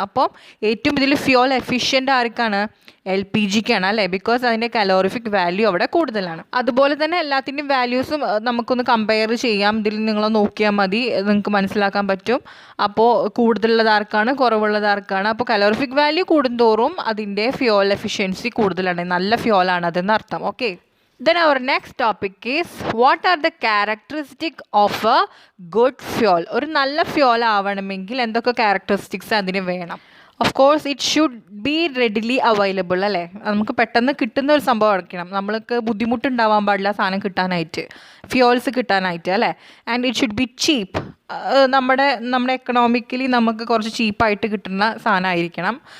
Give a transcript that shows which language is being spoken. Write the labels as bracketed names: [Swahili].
[Malayalam] അപ്പം ഏറ്റവും ഇതിൽ ഫ്യൂവൽ എഫിഷ്യൻ്റ് ആർക്കാണ്, LPGക്കാണ് അല്ലേ, ബിക്കോസ് അതിൻ്റെ കലോറിഫിക് വാല്യൂ അവിടെ കൂടുതലാണ്. അതുപോലെ തന്നെ എല്ലാത്തിൻ്റെയും വാല്യൂസും നമുക്കൊന്ന് കമ്പയർ ചെയ്യാം. ഇതിൽ നിങ്ങൾ നോക്കിയാൽ മതി, നിങ്ങൾക്ക് മനസ്സിലാക്കാൻ പറ്റും. അപ്പോൾ കൂടുതലുള്ളത് ആർക്കാണ്, കുറവുള്ളത് ആർക്കാണ്. അപ്പോൾ കലോറിഫിക് വാല്യൂ കൂടുന്തോറും അതിൻ്റെ ഫ്യൂവൽ എഫിഷ്യൻസി കൂടുതലാണ്, നല്ല ഫ്യൂവലാണ് അതെന്ന് അർത്ഥം. [English] Okay, then our next topic is what are the characteristics of a good fuel. [Malayalam] ഒരു നല്ല ഫ്യൂവൽ ആവണമെങ്കിൽ എന്തൊക്കെ ക്യാരക്ടറിസ്റ്റിക്സ് അതിന് വേണം? [English] of course it should be readily available [Malayalam] അല്ലേ, നമുക്ക് പെട്ടെന്ന് കിട്ടുന്ന ഒരു സംഭവം ആയിരിക്കണം. നമ്മൾക്ക് ബുദ്ധിമുട്ടുണ്ടാവാൻ പാടില്ല സാധനം കിട്ടാനായിട്ട്, ഫ്യൂവൽസ് കിട്ടാനായിട്ട് അല്ലേ. [English] and it should be cheap, [Malayalam] നമ്മുടെ എക്കണോമിക്കലി നമുക്ക് കുറച്ച് ചീപ്പായിട്ട് കിട്ടുന്ന സാധനമായിരിക്കണം.